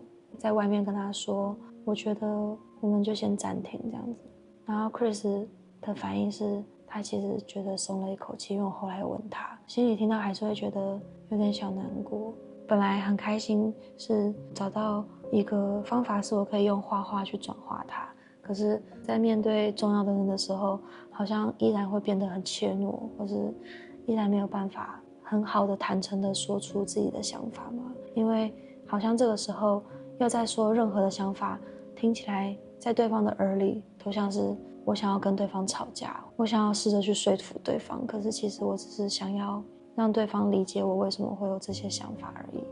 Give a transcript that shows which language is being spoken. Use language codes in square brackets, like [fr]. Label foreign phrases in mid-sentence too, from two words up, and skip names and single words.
[zh] 在外面跟他說，我覺得我們就先暫停這樣子。然後 Chris 的反應是，他其實覺得鬆了一口氣，因為我後來問他，心裡聽到還是會覺得有點小難過。本來很開心是找到一個方法是我可以用畫畫去轉化它，可是在面對重要的人的時候，好像依然會變得很怯懦，或是依然沒有辦法很好的坦誠的說出自己的想法嘛。因為好像這個時候要再說任何的想法，聽起來在對方的耳裡都像是我想要跟對方吵架，我想要試着去說服對方，可是其實我只是想要讓對方理解我為什麼會有這些想法而已。